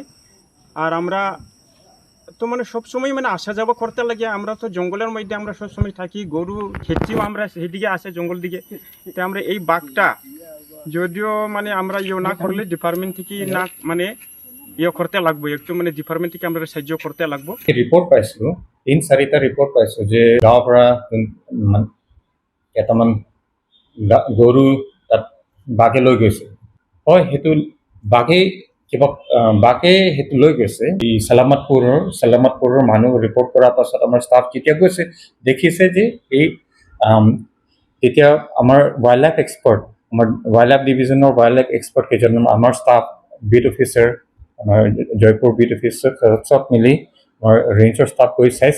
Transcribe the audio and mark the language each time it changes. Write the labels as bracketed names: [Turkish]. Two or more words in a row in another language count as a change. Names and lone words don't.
[Bangla] আর আমরা তো মানে সবসময় মানে আসা যাওয়া করতে লাগে। আমরা তো জঙ্গলের মধ্যে আমরা সবসময় থাকি, গরু খেতেও আমরা সেদিকে আসে জঙ্গল দিকে। তো আমরা এই বাঘটা যদিও মানে আমরা না করলে ডিপার্টমেন্ট থেকে না মানে করতে লাগবো, একটু মানে ডিপার্টমেন্ট থেকে আমরা সাহায্য করতে লাগবো। [Assamese] ৰিপৰ্ট পাইছোঁ 3-4টা ৰিপৰ্ট পাইছোঁ যে গাঁৱৰ পৰা কেইটামান গৰু তাত বাঘে লৈ গৈছে। হয়, সেইটো বাঘে সেইটো লৈ গৈছে। এই সালামাতপুৰৰ মানুহ ৰিপৰ্ট কৰাৰ পাছত আমাৰ ষ্টাফ যেতিয়া গৈছে দেখিছে যে এই তেতিয়া আমাৰ [English] wild life expert [Assamese] আমাৰ [English] wild life division wild life expert [Assamese] কেইজনমান, আমাৰ ষ্টাফ, [English] beat officer, [Assamese] আমাৰ জয়পুৰ [English] beat officer [Assamese] চব মিলি আমাৰ ৰেঞ্জৰ ষ্টাফ গৈ চাইছে।